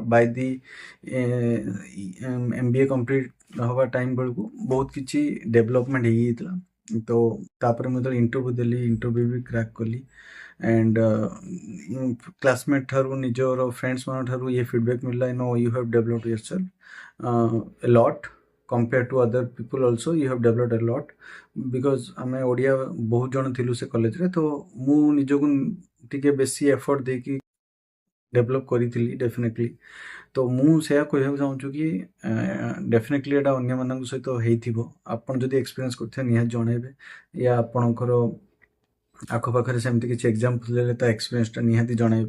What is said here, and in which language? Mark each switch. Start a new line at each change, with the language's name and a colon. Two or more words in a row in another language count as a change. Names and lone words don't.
English: by the MBA complete
Odia: ହେବା ଟାଇମ୍ ବେଳକୁ ବହୁତ କିଛି ଡେଭଲପମେଣ୍ଟ ହେଇଯାଇଥିଲା। ତ ତାପରେ ମୁଁ ଯେତେବେଳେ ଇଣ୍ଟରଭ୍ୟୁ ଦେଲି, ଇଣ୍ଟରଭ୍ୟୁ ବି କ୍ରାକ୍ କଲି।
English: and classmate
Odia: ଠାରୁ, ନିଜର ଫ୍ରେଣ୍ଡସ୍ମାନଙ୍କ ଠାରୁ ଇଏ ଫିଡ଼ବ୍ୟାକ୍ ମିଳିଲା,
English: no you have developed yourself a lot compared to other people also, you have developed a lot, because
Odia: ଆମେ ଓଡ଼ିଆ ବହୁତ ଜଣ ଥିଲୁ ସେ କଲେଜରେ। ତ ମୁଁ ନିଜକୁ ଟିକେ ବେଶୀ ଏଫର୍ଟ ଦେଇକି ଡେଭଲପ୍ କରିଥିଲି ଡେଫିନେଟଲି। ତ ମୁଁ ସେୟା କହିବାକୁ ଚାହୁଁଛୁ କି ଡେଫିନେଟଲି ଏଇଟା ଅନ୍ୟମାନଙ୍କ ସହିତ ହେଇଥିବ। ଆପଣ ଯଦି ଏକ୍ସପିରିଏନ୍ସ କରିଥିବେ ନିହାତି ଜଣାଇବେ, ୟା ଆପଣଙ୍କର ଆଖପାଖରେ ସେମିତି କିଛି ଏକ୍ଜାମ୍ପଲ୍ ଦେଲେ ତା ଏକ୍ସପିରିଏନ୍ସଟା ନିହାତି ଜଣାଇବେ।